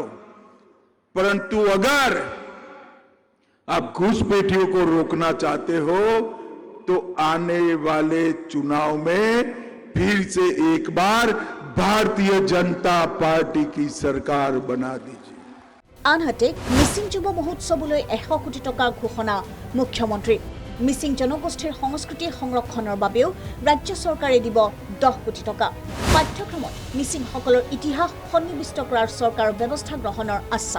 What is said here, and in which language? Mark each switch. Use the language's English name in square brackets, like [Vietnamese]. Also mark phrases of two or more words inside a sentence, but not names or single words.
[Hindi] परंतु अगर आप घुसपैठियों को रोकना चाहते हो तो आने वाले चुनाव में फिर से एक बार भारतीय जनता पार्टी की सरकार बना दीजिए। [Assamese] আনহাতে মিচিং যুৱ মহোৎসৱলৈ 100 কোটি টকাৰ ঘোষণা মুখ্যমন্ত্ৰী। মিচিং জনগোষ্ঠীৰ সংস্কৃতি সংৰক্ষণৰ বাবেও ৰাজ্য চৰকাৰে দিব 10 কোটি টকা। পাঠ্যক্ৰমত মিচিংসকলৰ ইতিহাস সন্নিৱিষ্ট কৰাৰ চৰকাৰৰ ব্যৱস্থা গ্ৰহণৰ আশ্বাস।